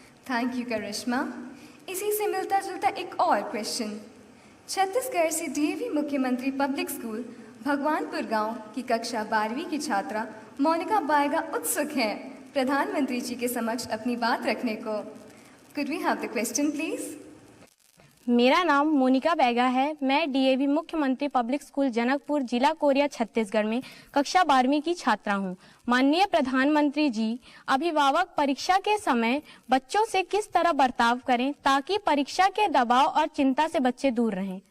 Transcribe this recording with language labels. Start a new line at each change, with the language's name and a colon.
English: Thank you Karishma.
Hindi: इसी से मिलता जुलता एक और क्वेश्चन। छत्तीसगढ़ से डीएवी मुख्यमंत्री पब्लिक स्कूल भगवानपुर गांव की कक्षा 12वीं की छात्रा मोनिका बायगा उत्सुक हैं प्रधानमंत्री जी के समक्ष अपनी बात रखने को।
English: Could we have the question, please?
Hindi: मेरा नाम मोनिका बैगा है। मैं डीएवी मुख्यमंत्री पब्लिक स्कूल जनकपुर, जिला कोरिया, छत्तीसगढ़ में कक्षा 12वीं की छात्रा हूं। माननीय प्रधानमंत्री जी, अभिभावक परीक्षा के समय बच्चों से किस तरह बर्ताव करें ताकि परीक्षा के दबाव और चिंता से बच्चे दूर रहें।